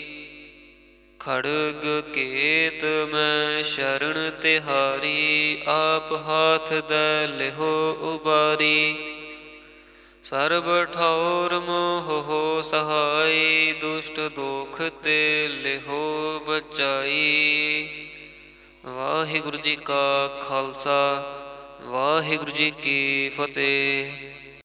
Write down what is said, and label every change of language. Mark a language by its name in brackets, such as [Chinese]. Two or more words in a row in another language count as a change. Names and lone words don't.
[Punjabi] ਖੜਗ ਕੇਤ ਮੈਂ ਸ਼ਰਣ ਤਿਹਾਰੀ, ਆਪ ਹਾਥ ਤੈ ਲਿਹੋ ਉਬਾਰੀ। ਸਰਬ ਠੌਰ ਮੋਹ ਹੋ ਸਹਾਇ, ਦੁਸ਼ਟ ਦੋਖ ਤੇ ਲਿਹੋ ਬਚਾਈ। ਵਾਹਿਗੁਰੂ ਜੀ ਕਾ ਖ਼ਾਲਸਾ, ਵਾਹਿਗੁਰੂ ਜੀ ਕੀ ਫ਼ਤਿਹ।